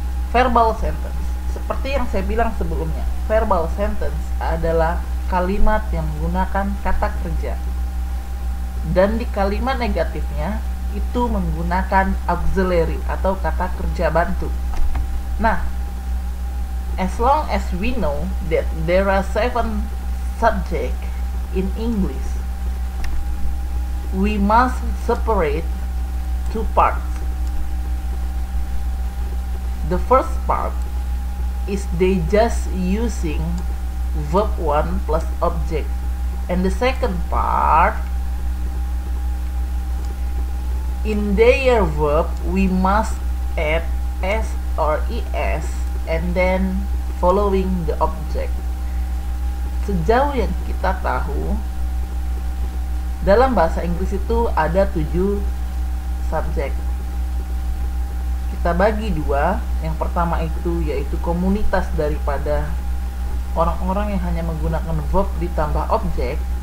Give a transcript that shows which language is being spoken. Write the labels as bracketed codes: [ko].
[id] Verbal sentence, seperti yang saya bilang sebelumnya, verbal sentence adalah kalimat yang menggunakan kata kerja, dan di kalimat negatifnya itu menggunakan auxiliary atau kata kerja bantu. [en] Nah, as long as we know that there are 7 subjects in English, we must separate 2 parts. The first part is they just using verb 1 plus object, and the second part, in their verb we must add s or es and then following the object. [id] Sejauh yang kita tahu, dalam bahasa Inggris itu ada 7 subjek. Kita bagi 2. Yang pertama itu yaitu komunitas daripada orang-orang yang hanya menggunakan verb ditambah objek.